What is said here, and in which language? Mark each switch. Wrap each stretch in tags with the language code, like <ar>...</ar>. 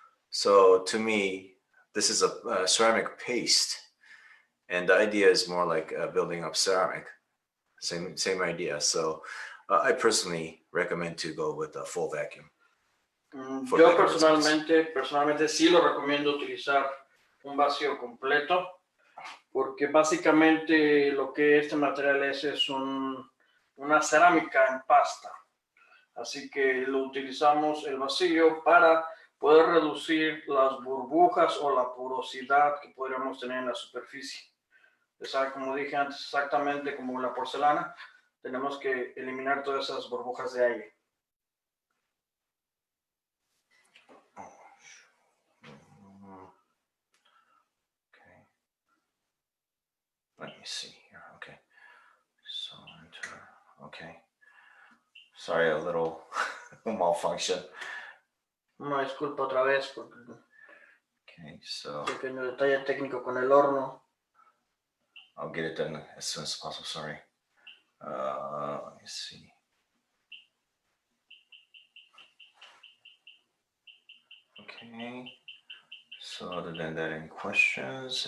<en>So to me, this is a ceramic paste, and the idea is more like building up ceramic. Same idea. So I personally recommend to go with a full vacuum.</en> <es>Yo personalmente sí lo recomiendo utilizar un vacío completo, porque básicamente lo que este material es una cerámica en pasta. Así que lo utilizamos el vacío para poder reducir las burbujas o la porosidad que podríamos tener en la superficie. O sea, como dije antes, exactamente como la porcelana, tenemos que eliminar todas esas burbujas de aire.</es> <en>Okay. Let me see here. Okay. So enter. Okay. Sorry, a little malfunction.</en> <es>Una disculpa otra vez porque</es> <en>Okay, so</en> <es>pequeño detalle técnico con el horno.</es> <en>I'll get it done as soon as possible. Sorry. Let me see. Okay. So other than that, any questions?</en>